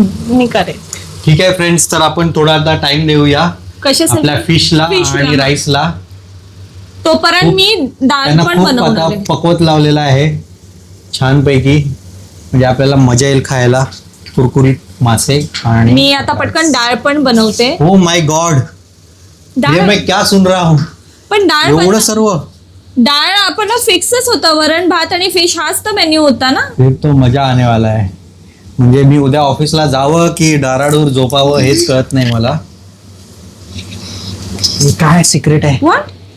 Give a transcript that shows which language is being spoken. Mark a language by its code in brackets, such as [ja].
[mr] मी करेन. ठीक आहे फ्रेंड्स, तर आपण थोडा आता टाइम देऊया कशासाठी? आपल्या फिशला आणि राईसला. तोपर्यंत मी डाळ त्यांना पण खूप आता बनवणार. पकवत लावलेला आहे छानपैकी, म्हणजे आपल्याला मजा येईल खायला. कुरकुरीत मासे. आणि मी आता पटकन डाळ पण बनवते. [en] oh my god, [hi] ये मैं क्या सुन रहा हूँ. [mr] पण डाळ एवढं सर्व डाळ आपण फिक्सच होता. वरण भात आणि फिश हाच तर मेन्यू होता ना. [hi] फिर तो मजा आने वाला है. [mr] म्हणजे मी उद्या ऑफिसला जावं की डाराडूर झोपावं हेच कळत नाही मला. हे काय सिक्रेट आहे? [en] What?